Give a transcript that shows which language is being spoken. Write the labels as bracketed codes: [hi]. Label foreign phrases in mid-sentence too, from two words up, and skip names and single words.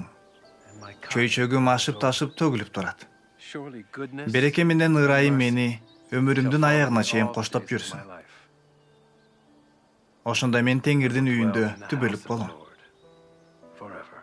[en] and my cup. [ky] Чөйчөгүм ашып-ташып төгүлүп турат. [en] Surely goodness [ky] Береке менен ырайым мени [en] shall [ky] өмүрүмдүн [en] follow [ky] аягына [en] me [ky] чейин [en] all the [ky] коштоп [en] days of [ky] жүрсүн. [en] my life. [ky] Ошондо мен Теңирдин [en] Dwell [ky] үйүндө [en] in the [ky] түбөлүп [en] house of the [ky] болом. [en] Lord forever.